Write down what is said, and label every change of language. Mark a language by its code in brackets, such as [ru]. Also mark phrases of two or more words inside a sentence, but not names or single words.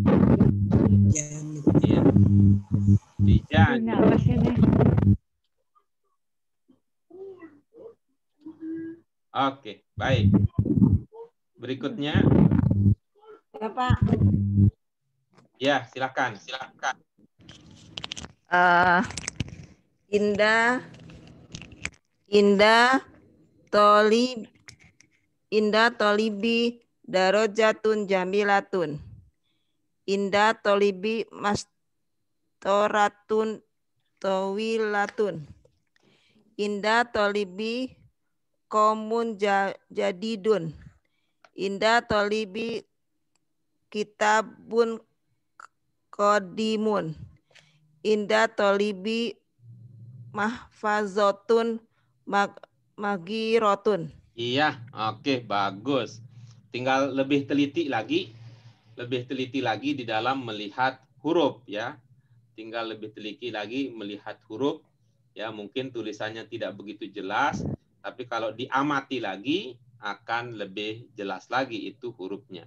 [id] Ya. Bijanib. Oke, baik. Berikutnya. Ya, Pak. Ya, silakan. [ar] عند الطالب دراجة جميلة. عند الطالب مسطرة طويلة. عند الطالب قلم جديد. عند الطالب كتاب قديم. عند الطالب محفظة صغيرة. [id] Iya, oke, bagus. Tinggal lebih teliti lagi di dalam melihat huruf ya. Tinggal lebih teliti lagi melihat huruf ya. Mungkin tulisannya tidak begitu jelas, tapi kalau diamati lagi akan lebih jelas lagi itu hurufnya.